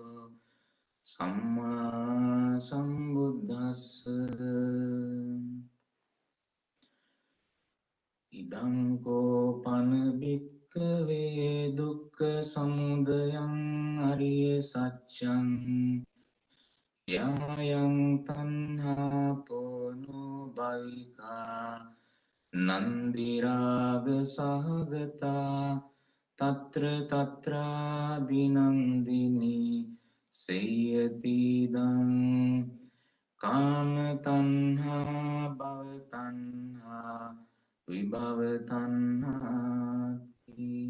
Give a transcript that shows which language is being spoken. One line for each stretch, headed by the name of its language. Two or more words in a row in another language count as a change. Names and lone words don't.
Pali: සම්මා සම්බුද්දස්ස ඉදං කෝපන භික්ඛවේ දුක්ඛ සමුදයං අරිය සත්‍යං යායන් තණ්හා පොනෝ භවිකා නන්දි රාග සහගතා తත්‍ර తත්‍රා බිනන්දිනී සේයතිදං කාම තණ්හා භව තණ්හා විභව තණ්හාති.